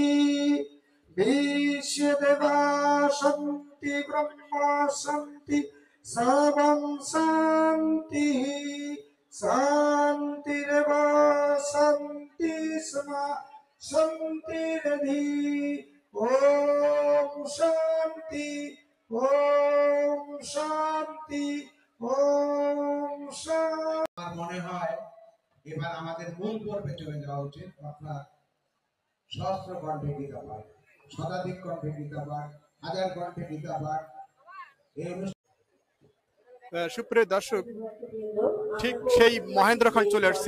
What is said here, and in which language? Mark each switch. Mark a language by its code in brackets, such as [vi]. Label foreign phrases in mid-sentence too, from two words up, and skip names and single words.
[sa] विश्वदेवा शांति ब्रह्मा शांति सर्वं शांति शांतिरेव शांति समा शांतिरधि ओम शांति ओम शांति ओम शांति। [bn] আমার মনে হয় এবার আমাদের মূল পর্বে চলে যাওয়া উচিত। আপনার সহস্র কণ্ঠে গীতা পাঠ, শতাধিক কণ্ঠে গীতা পাঠ, হাজার কণ্ঠে গীতা পাঠ। সুপ্রিয় দর্শক, ঠিক সেই মহেন্দ্রক্ষণ চলে আসছে।